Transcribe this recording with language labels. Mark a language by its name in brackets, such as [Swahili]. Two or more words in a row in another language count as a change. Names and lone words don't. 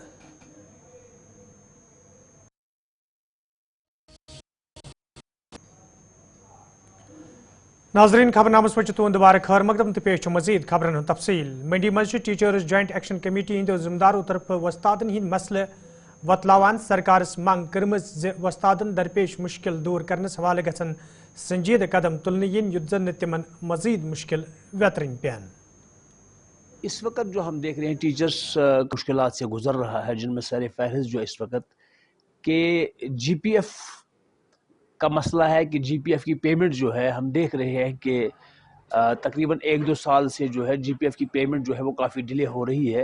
[Kashmiri] नाजरीन खबरनामस पे तुंद बार खैर मकदम तो पेश मजीद खबरन तफसील। मंडी मज टीचर्स जॉइंट एक्शन कमेटी हंदो जिम्मेदारों तरफ वस्तादन हिंद मसले वतलावान सरकारस मंग कर्म वस्तादन दरपेश मुश्किल दूर करने हवाले गसन संजीद कदम तुलने इन युद्ध जन तिमन मजीद मुश्किल वेतरिंग पैन। [Urdu] اس وقت جو ہم دیکھ رہے ہیں ٹیچرز مشکلات سے گزر رہا ہے، جن میں سرِ فہرست جو اس وقت کے جی پی ایف کا مسئلہ ہے کہ جی پی ایف کی پیمنٹ جو ہے ہم دیکھ رہے ہیں کہ تقریباً 1-2 سال سے جو ہے جی پی ایف کی پیمنٹ جو ہے وہ کافی ڈیلے ہو رہی ہے.